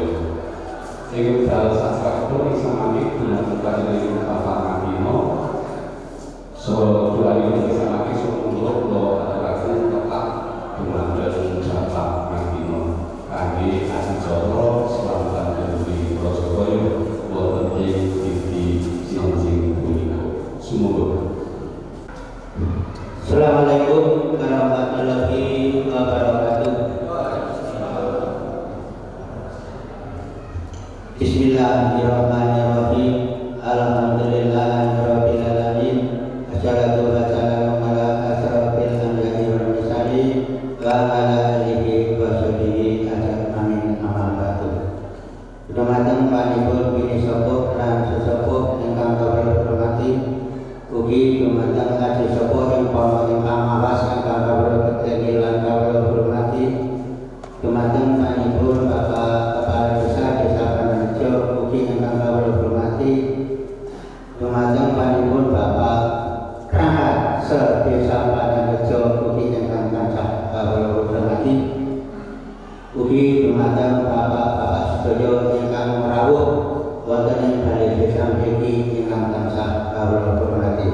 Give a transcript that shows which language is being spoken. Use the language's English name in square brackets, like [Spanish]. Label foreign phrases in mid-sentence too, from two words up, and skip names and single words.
[Javanese] Ing wekdal sastra punika samangke dumateng panjenengan Bapak Mabino saha doaipun samangke sumangga kula aturaken tetap dumateng Bapak Mabino kangge adicara slametan kenduri Rajabaya wonten ing dinten sing punika. Sumangga. [Arabic] السلام عليكم ورحمة الله وبركاته. بسم الله الرحمن الرحيم. الحمد لله رب العالمين والصلاة والسلام على أشرف الأنبياء والمرسلين وعلى آله وصحبه أجمعين. أما بعد. [Javanese] Dumateng panipun bini sepuh lan sesepuh ingkang kawula hormati, ugi dumateng aji sepuh ingkang awas ingkang kawula keteki lan kawula hormati, dumateng panipun Bapak Kepala Desa Desa Panarjo ugi ingkang kawula hormati, dumateng panipun Bapak Rahat Se-Desa Panarjo ugi ingkang tansah kawula hormati, ugi dumateng Bapak-bapak sedaya ingkang rawuh wonten ing balai desa mriki ingkang tansah kawula hormati.